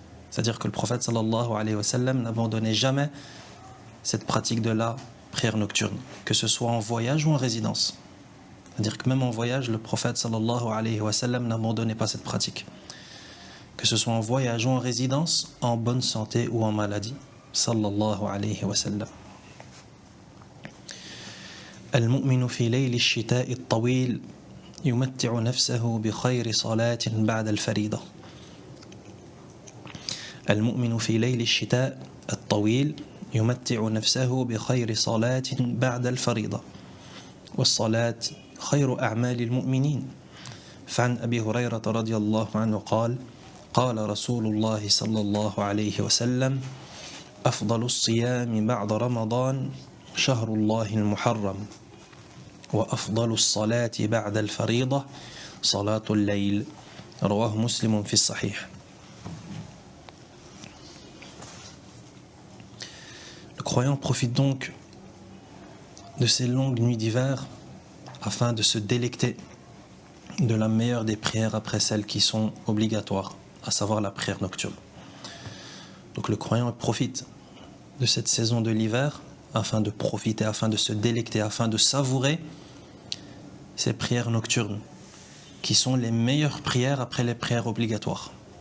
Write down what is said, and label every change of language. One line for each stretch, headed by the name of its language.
French: C'est-à-dire que le prophète sallallahu alayhi wa sallam n'abandonnait jamais cette pratique de la prière nocturne, que ce soit en voyage ou en résidence. C'est-à-dire que même en voyage, le prophète sallallahu alayhi wa sallam n'abandonnait pas cette pratique. Que ce soit en voyage ou en résidence, en bonne santé ou en maladie.
Arabic: Sallallahu alayhi wa sallam. المؤمن في ليل الشتاء الطويل يمتع نفسه بخير صلاة بعد الفريضة. المؤمن في ليل الشتاء الطويل يمتع نفسه بخير صلاة بعد الفريضة، والصلاة خير أعمال المؤمنين. فعن أبي هريرة رضي الله عنه قال: قال رسول الله صلى الله عليه وسلم: أفضل الصيام بعد رمضان شهر الله المحرم، وأفضل الصلاة بعد الفريضة صلاة الليل رواه مسلم في الصحيح.
French: Le croyant profite donc de ces longues nuits d'hiver afin de se délecter de la meilleure des prières après celles qui sont obligatoires, à savoir la prière nocturne. Donc le croyant profite de cette saison de l'hiver afin de profiter, afin de se délecter, afin de savourer ces prières nocturnes qui sont les meilleures prières après les prières obligatoires.